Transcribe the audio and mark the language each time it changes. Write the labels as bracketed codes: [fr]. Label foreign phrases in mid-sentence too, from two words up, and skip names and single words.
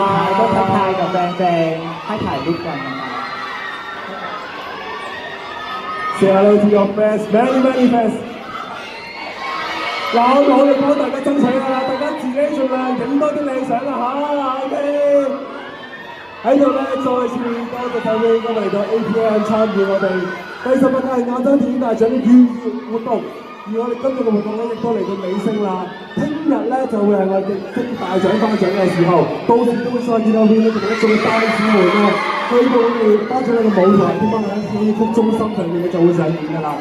[th] 都ทักทายกับแฟนๆให้ถ่ายรูปกันนะครับ [en] Say hello to your fans, many fans。 [yue] 嗱，我哋幫大家爭取㗎啦，大家自己盡量影多啲靚相啦嚇 ，OK。喺度咧，再次多謝各位今日嚟到 APM 參與我哋第18屆亞洲電影大獎嘅預熱活動。而我哋今日嘅活動咧，亦都嚟到尾聲啦。聽日咧就會係我哋嘅大獎頒獎嘅時候，到時都會再見到邊咧，同一眾嘅大使們啊，去到我哋頒獎嘅舞台，點樣喺戲曲中心上面嘅就會上演㗎啦。